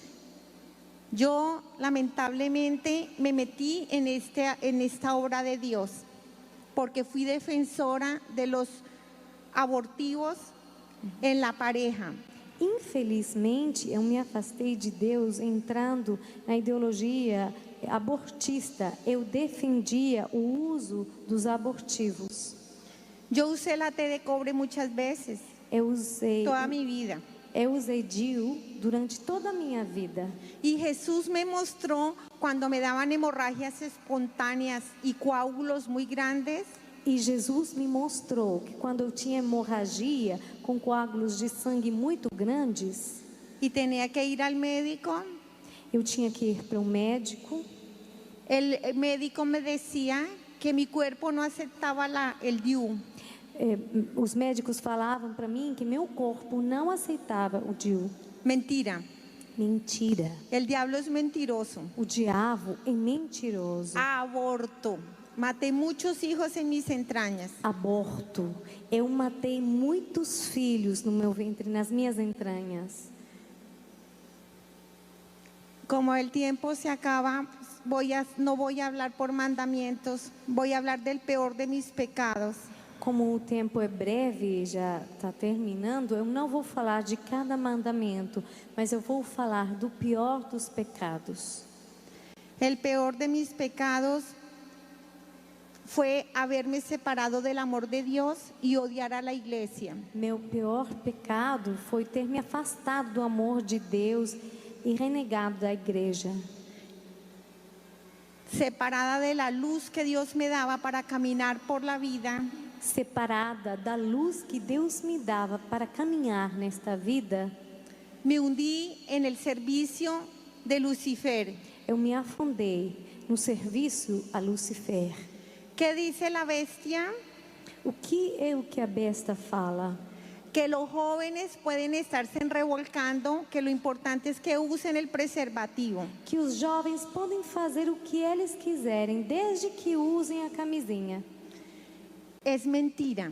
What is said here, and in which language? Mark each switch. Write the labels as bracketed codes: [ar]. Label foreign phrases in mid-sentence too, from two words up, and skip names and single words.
[es] Yo lamentablemente me metí en esta obra de Dios porque fui defensora de los abortivos en la pareja. [pt] Infelizmente, eu me afastei de Deus entrando na ideologia abortista. Eu defendia o uso dos abortivos. [es] Yo usé la T de cobre muchas veces, [pt] Eu usei [es] toda mi vida. [pt] DIU durante toda a minha vida. [es] Y Jesús me mostró cuando me daban hemorragias espontáneas y coágulos muy grandes, [pt] E Jesus me mostrou que quando eu tinha hemorragia com coágulos de sangue muito grandes, [es] y tenía que ir al médico, [pt] eu tinha que ir para um médico. [es] el médico me decía que mi cuerpo no aceptaba el DIU. [pt] Os médicos falavam para mim que meu corpo não aceitava o DIU. [es] Mentira, [pt] Mentira. [es] el diablo es mentiroso. [pt] O diabo é mentiroso. [es] Aborto. Maté muchos hijos en mis entrañas. [pt] Aborto. Eu matei muitos filhos no meu ventre, nas minhas entranhas. [es] Como el tiempo se acaba, no voy a hablar por mandamientos, voy a hablar del peor de mis pecados. [pt] Como o tempo é breve e já está terminando, eu não vou falar de cada mandamento, mas eu vou falar do pior dos pecados. [es] El peor de mis pecados fue haberme separado del amor de Dios y odiar a la iglesia. [pt] Meu pior pecado foi ter me afastado do amor de Deus e renegado da igreja. [es] Separada de la luz que Dios me daba para caminar por la vida. [pt] Separada da luz que Deus me dava para caminhar nesta vida, [es] Me hundí en el servicio de Lucifer. [pt] eu me afundei no serviço a Lucifer. [es] ¿Qué dice la bestia? [pt] O que é o que a besta fala? [es] Que los jóvenes pueden estarse revolcando, que lo importante es que usen el preservativo. [pt] Que os jovens podem fazer o que eles quiserem, desde que usem a camisinha. [es] Es mentira.